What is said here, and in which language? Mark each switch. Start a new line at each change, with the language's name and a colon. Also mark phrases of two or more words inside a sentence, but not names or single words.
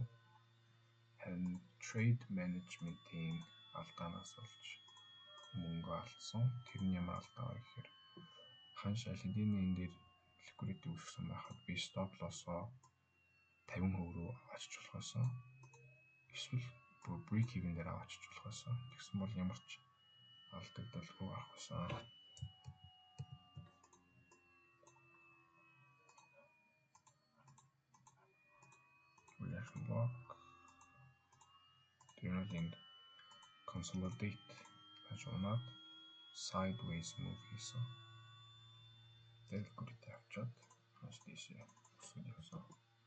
Mongolian: Харин
English: trade management-
Mongolian: ийн алдаанаас болж мөнгө алдсан. Тэр нь ямар алдаа вэ гэхээр ханш аль хэдийн энэ дээр liquidity үүсгэсэн байхад би
English: stop loss-
Mongolian: оо 50% руу авчиж болох байсан. Эсвэл
English: break even
Mongolian: дээр авчиж болох байсан. Тэгсэн бол ямар ч алдагдaltaгүй авах байсан.
English: Rejection block.
Mongolian: Тэгээд энэ consolidate гэж унаад
English: sideways move
Mongolian: хийсэн. Тэгээд liquidity авчаад ханш дэшээ өсөж явсан.